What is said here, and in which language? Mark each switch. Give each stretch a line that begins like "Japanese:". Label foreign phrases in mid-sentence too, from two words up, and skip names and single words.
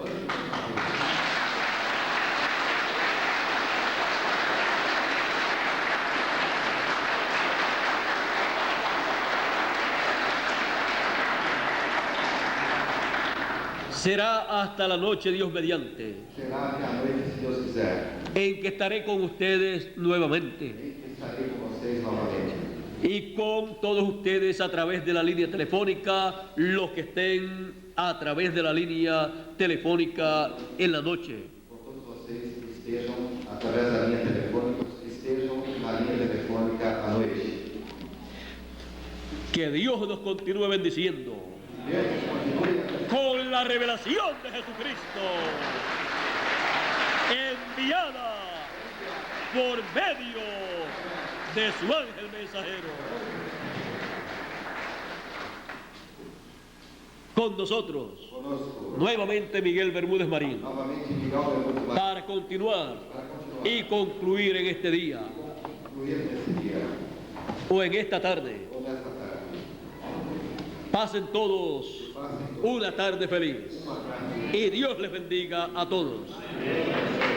Spanish: Será hasta la noche, Dios mediante,
Portuguese: será até a noite, se Deus quiser,
Spanish: en que estaré con ustedes nuevamente
Portuguese: em que estarei com vocês novamente.
Spanish: y con todos ustedes a través de la línea telefónica, los que estén a través de la línea telefónica en la noche.
Portuguese: Com todos vocês que estejam através da linha telefônica, os que estejam na linha telefônica à noite.
Spanish: Que Dios nos continúe bendiciendo
Portuguese: Deus continue
Spanish: con la revelación de Jesucristo enviada por medio de su ángel mensajero. Con nosotros,
Portuguese: conosco
Spanish: nuevamente Miguel Bermúdez Marín,
Portuguese: novamente Miguel Bermudes Marín,
Spanish: para continuar y concluir en este día
Portuguese: concluir nesse dia,
Spanish: o en esta tarde.
Portuguese: ou nesta tarde.
Spanish: Pasen todos una tarde feliz y Dios les bendiga a todos.